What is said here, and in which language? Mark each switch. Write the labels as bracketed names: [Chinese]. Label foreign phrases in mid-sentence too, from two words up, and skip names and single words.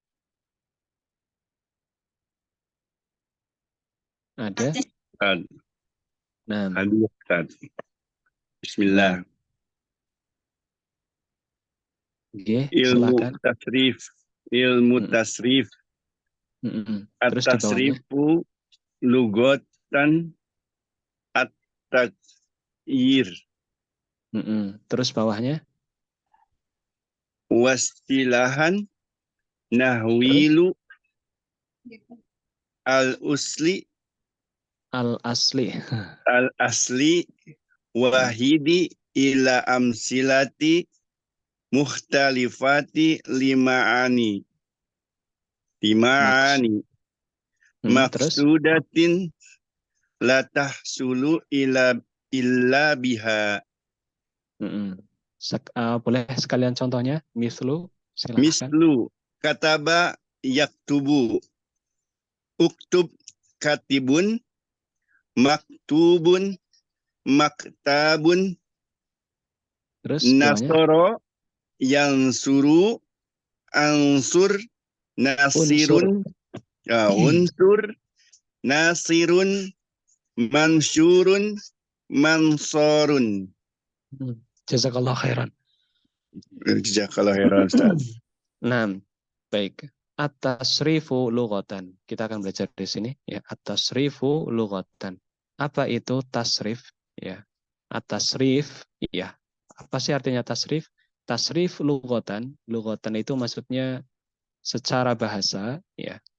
[Indonesian] Ada? Ustaz. Nah, Aduh, Ustaz. nah, Bismillah. Ilmu silakan. tasrif. Ilmu Mm, tasrif. Terus di bawahnya. [Arabic] التصريف لغة التغيير. [Indonesian] Terus bawahnya. [Arabic] Wastilahan [Indonesian] Terus [Arabic] تحويل الأصل al-asli. الأصل الواحد إلى أمثلة مختلفة لمعان. [Indonesian] Maks, [Arabic] Lima'ani. [Indonesian] terus [Arabic] مقصودة لا تحصل إلا بها. [Indonesian] boleh sekalian contohnya, mislu, silahkan. [Arabic] مثل كتب يكتب اكتب كاتب. Maktubun. Maktabun. [Indonesian] Terus di bawahnya. [Arabic] نصر ينصر انصر. Unsur. ناصر انصر ناصر. منشور منصور. جزاك الله خيرا. جزاك الله خيرا, Ustaz. [Indonesian] Nah, baik. [Arabic] التصريف لغة. [Indonesian] Kita akan belajar di sini ya. [Arabic] التصريف لغة. [Indonesian] Apa itu tasrif? Ya. At-tasrif, ya. Apa sih artinya tasrif? [Arabic] تصريف لغة. [Indonesian] Lughatan itu maksudnya secara bahasa, ya.